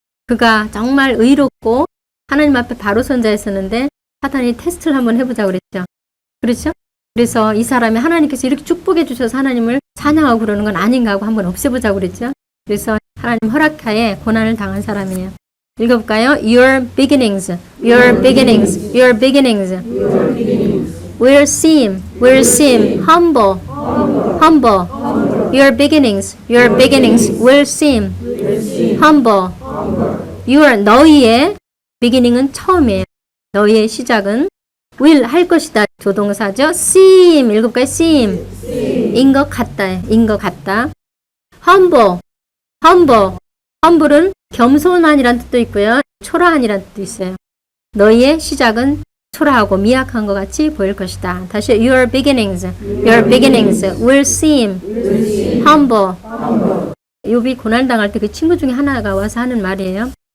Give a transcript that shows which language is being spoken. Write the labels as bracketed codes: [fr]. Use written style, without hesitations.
[ko] 그가 정말 의롭고 하나님 앞에 바로 선자였었는데 사탄이 테스트를 한번 해보자 그랬죠. 그렇죠? 그래서 이 사람이 하나님께서 이렇게 축복해 주셔서 하나님을 찬양하고 그러는 건 아닌가 하고 한번 없애보자 그랬죠. 그래서 하나님 허락하에 고난을 당한 사람이에요. 읽어볼까요? [en] Your beginnings, your beginnings, your beginnings will seem humble, humble. Your beginnings will seem humble. [ko] Your 너희의 beginning은 처음이에요. 너희의 시작은 will 할 것이다. 조동사죠. seem 읽어볼까요? seem 인 것 같다. 인 것 같다. humble humble은 겸손한이란 뜻도 있고요. 초라한이란 뜻도 있어요. 너희의 시작은 초라하고 미약한 것 같이 보일 것이다. [en] 다시 your beginnings will seem humble. [ko] 욥이 고난당할 때 그 친구 중에 하나가 와서 하는 말이에요.